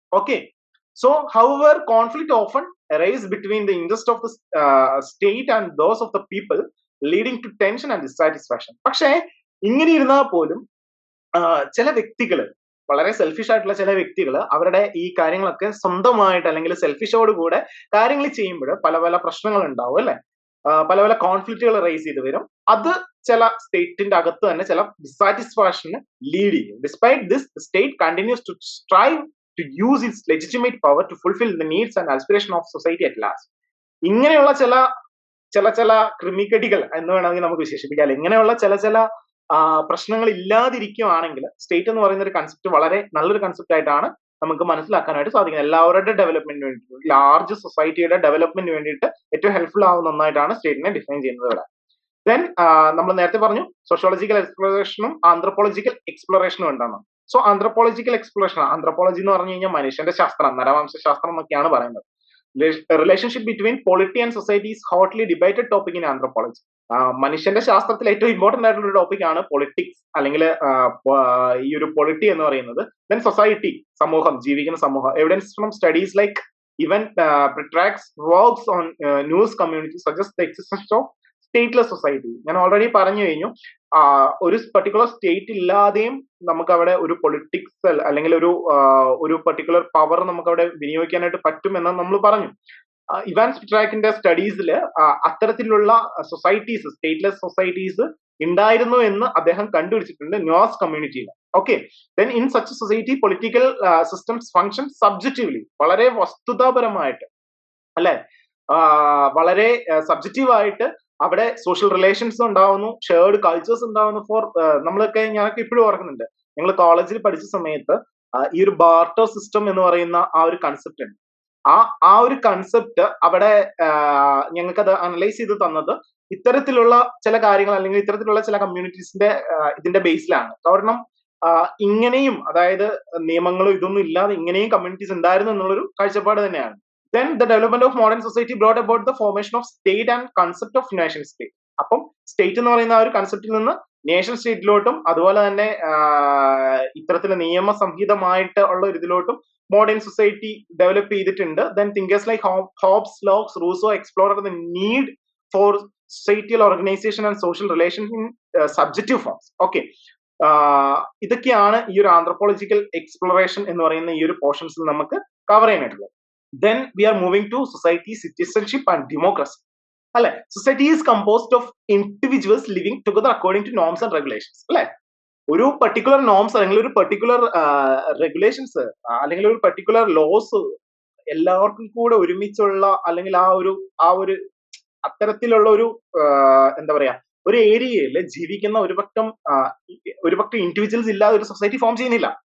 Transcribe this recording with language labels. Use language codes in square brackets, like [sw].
[en] Okay, so however conflict often arise between the interest of the state and those of the people, leading to tension and dissatisfaction. [ml] പക്ഷേ ഇങ്ങനെ ഇരുന്നാൽ പോലും ചില വ്യക്തികൾ, വളരെ selfish ആയിട്ടുള്ള ചില വ്യക്തികൾ അവരുടെ ഈ കാര്യങ്ങളൊക്കെ സ്വന്തമായിട്ട് അല്ലെങ്കിൽ സെൽഫിഷോടുകൂടെ കാര്യങ്ങൾ ചെയ്യുമ്പോൾ പല പല പ്രശ്നങ്ങൾ ഉണ്ടാവും. അല്ലെ, പല പല കോൺഫ്ലിക്റ്റുകൾ റേസ് ചെയ്ത് വരും. അത് ചില സ്റ്റേറ്റിന്റെ അകത്ത് തന്നെ ചില ഡിസാറ്റിസ്ഫാക്ഷന് ലീഡ് ചെയ്യും. [en] Despite this, state continues to strive to use its legitimate power to fulfill the needs and aspiration of society at large. [ml] ഇങ്ങനെയുള്ള ചില ക്രിമിക്കടികൾ എന്ന് വേണമെങ്കിൽ നമുക്ക് വിശേഷിപ്പിക്കാം. ഇങ്ങനെയുള്ള ചില പ്രശ്നങ്ങൾ ഇല്ലാതിരിക്കുകയാണെങ്കിൽ സ്റ്റേറ്റ് എന്ന് പറയുന്ന ഒരു കൺസെപ്റ്റ് വളരെ നല്ലൊരു കൺസെപ്റ്റ് ആയിട്ടാണ് നമുക്ക് മനസ്സിലാക്കാനായിട്ട് സാധിക്കുന്നത്. എല്ലാവരുടെ ഡെവലപ്മെന്റിന് വേണ്ടിയിട്ട്, ലാർജ് സൊസൈറ്റിയുടെ ഡെവലപ്മെന്റിന് വേണ്ടിയിട്ട് ഏറ്റവും ഹെൽപ്ഫുൾ ആവുന്ന ഒന്നായിട്ടാണ് സ്റ്റേറ്റിനെ ഡിഫൈൻ ചെയ്യുന്നത് ഇവിടെ. ദെൻ നമ്മൾ നേരത്തെ പറഞ്ഞു sociological എക്സ്പ്ലോറേഷനും anthropological എക്സ്പ്ലോറേഷനും ഉണ്ടാണ്. So anthropological exploration, anthropology എന്ന് പറഞ്ഞു കഴിഞ്ഞാൽ മനുഷ്യന്റെ ശാസ്ത്രം, നരവംശാസ്ത്രം എന്നൊക്കെയാണ് പറയുന്നത്. [en] Relationship between polity and society is hotly debated topic in anthropology. [ml] മനുഷ്യന്റെ ശാസ്ത്രത്തിൽ ഏറ്റവും ഇമ്പോർട്ടന്റ് ആയിട്ടുള്ള ഒരു ടോപ്പിക് ആണ് പൊളിറ്റിക്സ് അല്ലെങ്കിൽ ഈ ഒരു പൊളിറ്റി എന്ന് പറയുന്നത്. ദെൻ സൊസൈറ്റി, സമൂഹം, ജീവിക്കുന്ന സമൂഹം. [en] Evidence from studies like Evan Petrarch's works on news community suggest the existence of stateless society. [ml] ഞാൻ ഓൾറെഡി പറഞ്ഞു കഴിഞ്ഞു, ഒരു പർട്ടിക്കുലർ സ്റ്റേറ്റ് ഇല്ലാതെയും നമുക്ക് അവിടെ ഒരു പൊളിറ്റിക്സ് അല്ലെങ്കിൽ ഒരു പർട്ടിക്കുലർ പവർ നമുക്ക് അവിടെ വിനിയോഗിക്കാനായിട്ട് പറ്റുമെന്ന് നമ്മൾ പറഞ്ഞു. ഇവാൻസ് പിട്രാക്കിന്റെ സ്റ്റഡീസിൽ അത്തരത്തിലുള്ള സൊസൈറ്റീസ്, സ്റ്റേറ്റ്ലെസ് സൊസൈറ്റീസ് ഉണ്ടായിരുന്നു എന്ന് അദ്ദേഹം കണ്ടുപിടിച്ചിട്ടുണ്ട് ന്യൂസ് കമ്മ്യൂണിറ്റിയിൽ. [en] okay, then in such society political systems function subjectively, [ml] വളരെ വസ്തുതാപരമായിട്ട്, അല്ലെ, വളരെ സബ്ജക്റ്റീവായിട്ട് അവിടെ സോഷ്യൽ റിലേഷൻസ് ഉണ്ടാവുന്നു, ഷെയർഡ് കൾച്ചേഴ്സ് ഉണ്ടാവുന്നു. ഞാനൊക്കെ ഇപ്പോഴും ഓർക്കുന്നുണ്ട്, ഞങ്ങൾ കോളേജിൽ പഠിച്ച സമയത്ത് ഈ ഒരു ബാർട്ടർ സിസ്റ്റം എന്ന് പറയുന്ന ആ ഒരു കൺസെപ്റ്റ് ഉണ്ട്. ആ ഒരു കൺസെപ്റ്റ് അവിടെ ഞങ്ങൾക്ക് അത് അനലൈസ് ചെയ്ത് തന്നത് ഇത്തരത്തിലുള്ള ചില കാര്യങ്ങൾ അല്ലെങ്കിൽ ഇത്തരത്തിലുള്ള ചില കമ്മ്യൂണിറ്റീസിന്റെ ഇതിന്റെ ബേസിലാണ്. കാരണം ഇങ്ങനെയും, അതായത് നിയമങ്ങളും ഇതൊന്നും ഇല്ലാതെ ഇങ്ങനെയും കമ്മ്യൂണിറ്റീസ് ഉണ്ടായിരുന്നു എന്നുള്ളൊരു കാഴ്ചപ്പാട് തന്നെയാണ്. [en] Then the development of modern society brought about the formation of state and concept of nation state. [ml] അപ്പം സ്റ്റേറ്റ് എന്ന് പറയുന്ന ആ ഒരു കൺസെപ്റ്റിൽ നിന്ന് നേഷൻ സ്റ്റേറ്റിലോട്ടും അതുപോലെ തന്നെ ഇത്തരത്തിൽ നിയമസംഹിതമായിട്ട് ഉള്ള ഒരു ഇതിലോട്ടും മോഡേൺ സൊസൈറ്റി ഡെവലപ്പ് ചെയ്തിട്ടുണ്ട്. [en] Then thinkers like Hobbes, Locke, Rousseau explored the need for societal organization and social relations in subjective forms. [ml] Okay, ഇതൊക്കെയാണ് ഈ ഒരു ആന്ത്രപ്പോളജിക്കൽ എക്സ്പ്ലോറേഷൻ എന്ന് പറയുന്ന ഈ ഒരു പോർഷൻസിൽ നമുക്ക് cover ചെയ്യാനായിട്ടുള്ളത്. [en] Then we are moving to society, citizenship and democracy. അല്ലെ, society is composed of individuals living together according to norms and regulations. [ml] അല്ലെ, ഒരു പർട്ടിക്കുലർ നോംസ് അല്ലെങ്കിൽ ഒരു പർട്ടിക്കുലർ റെഗുലേഷൻസ് അല്ലെങ്കിൽ ഒരു പർട്ടിക്കുലർ ലോസ് എല്ലാവർക്കും കൂടെ ഒരുമിച്ചുള്ള അല്ലെങ്കിൽ ആ ഒരു അത്തരത്തിലുള്ള ഒരു എന്താ പറയാ, ഒരു ഏരിയയിൽ ജീവിക്കുന്ന ഒരു പക്കം ഇൻഡിവിജ്വൽസ് ഇല്ലാതെ ഒരു സൊസൈറ്റി ഫോം ചെയ്യുന്നില്ല.